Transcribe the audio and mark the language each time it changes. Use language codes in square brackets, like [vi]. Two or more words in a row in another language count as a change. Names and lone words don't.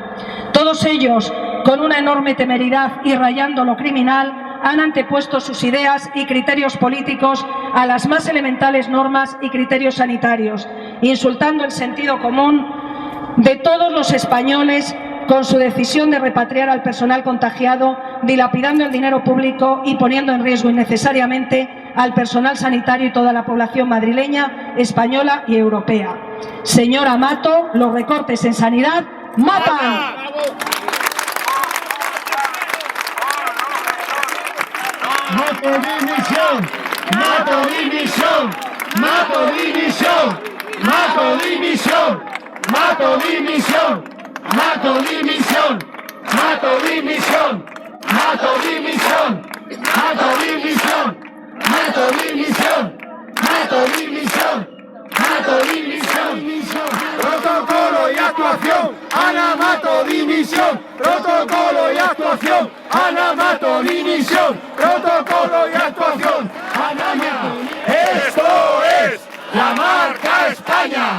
[es] Todos ellos, con una enorme temeridad y rayando lo criminal, han antepuesto sus ideas y criterios políticos a las más elementales normas y criterios sanitarios, insultando el sentido común de todos los españoles con su decisión de repatriar al personal contagiado, dilapidando el dinero público y poniendo en riesgo innecesariamente al personal sanitario y toda la población madrileña, española y europea. Señora Mato, los recortes en sanidad matan. Mato dimisión, Mato dimisión, Mato dimisión, Mato dimisión, Mato dimisión. Mato dimisión, Mato dimisión, Mato dimisión, Mato dimisión, Mato dimisión, Mato dimisión, Mato dimisión. Protocolo y actuación, Ana Mato dimisión. Protocolo y actuación, Ana Mato dimisión. Protocolo y actuación, Ana Mato. Esto es la marca España.